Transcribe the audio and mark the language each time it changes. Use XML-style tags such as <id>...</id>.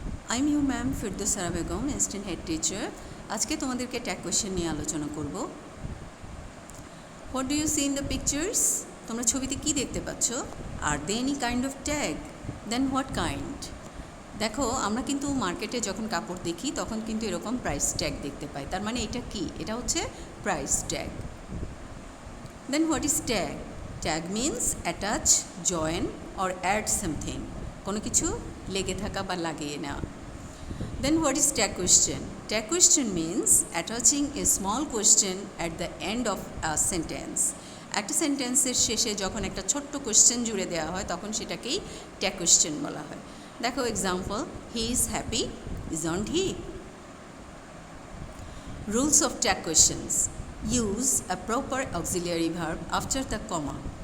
<en>I'm your ma'am Firdaus Sara Begum, assistant head teacher.</en> <bn>আজকে তোমাদেরকে tag question নিয়ে আলোচনা করব।</bn> <en>What do you see in the pictures?</en> <bn>তোমরা ছবিতে কি দেখতে পাচ্ছ?</bn> <en>Are they any kind of tag? Then what kind?</en> <bn>দেখো আমরা কিন্তু মার্কেটে যখন কাপড় দেখি তখন কিন্তু এরকম প্রাইস ট্যাগ দেখতে পাই। তার মানে এটা কি? এটা হচ্ছে price tag.</bn> <en>Then what is tag? Tag means attach, join or add something.</en> <bn>কোনো কিছু লেগে থাকা বা লাগিয়ে নেওয়া।</bn> <en>Then what is tag question? Tag question means attaching a small question at the end of a sentence.</en> <bn>একটা সেন্টেন্সের শেষে যখন একটা ছোট্ট কোয়েশ্চেন জুড়ে দেওয়া হয় তখন সেটাকেই ট্যাগ কোয়েশ্চেন বলা হয়। দেখো</bn> <en>Example, he is happy, isn't he? Rules of tag questions. Use a proper auxiliary verb after the comma.</en>